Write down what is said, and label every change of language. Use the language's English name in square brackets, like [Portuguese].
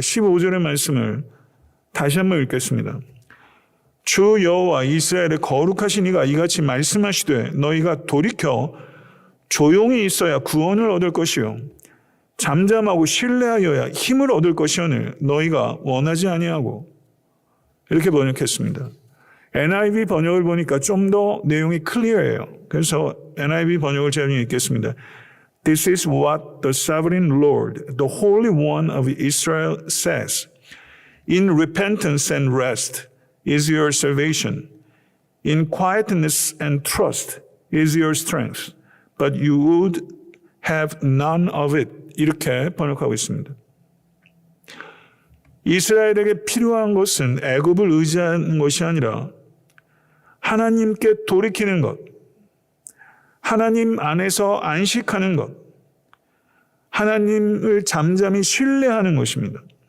[Korean] 15절의 말씀을 다시 한번 읽겠습니다. 주 여호와 이스라엘의 거룩하신 이가 이같이 말씀하시되 너희가 돌이켜 조용히 있어야 구원을 얻을 것이요 잠잠하고 신뢰하여야 힘을 얻을 것이오늘 너희가 원하지 아니하고 이렇게 번역했습니다. NIV 번역을 보니까 좀 더 내용이 클리어해요. 그래서 NIV 번역을 제가 읽겠습니다. [English] This is what the sovereign Lord, the Holy One of Israel says. In repentance and rest is your salvation. In quietness and trust is your strength. But you would have none of it. [Korean] 이렇게 번역하고 있습니다. 이스라엘에게 필요한 것은 애굽을 의지하는 것이 아니라 하나님께 돌이키는 것, 하나님 안에서 안식하는 것, 하나님을 잠잠히 신뢰하는 것입니다.